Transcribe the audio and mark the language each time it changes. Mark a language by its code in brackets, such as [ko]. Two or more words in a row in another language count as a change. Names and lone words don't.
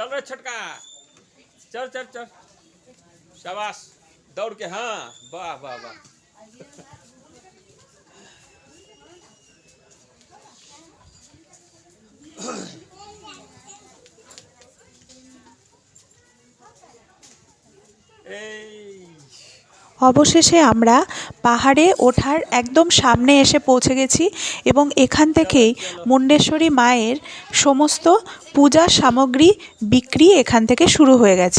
[hi] रहे छटका, चल चल चल, शाबाश, दौड़ के, हाँ, वाह वाह वाह। [bn] অবশেষে আমরা পাহাড়ে ওঠার একদম সামনে এসে পৌঁছে গেছি, এবং এখান থেকেই মুন্ডেশ্বরী মায়ের সমস্ত পূজার সামগ্রী বিক্রি এখান থেকে শুরু হয়ে গেছে।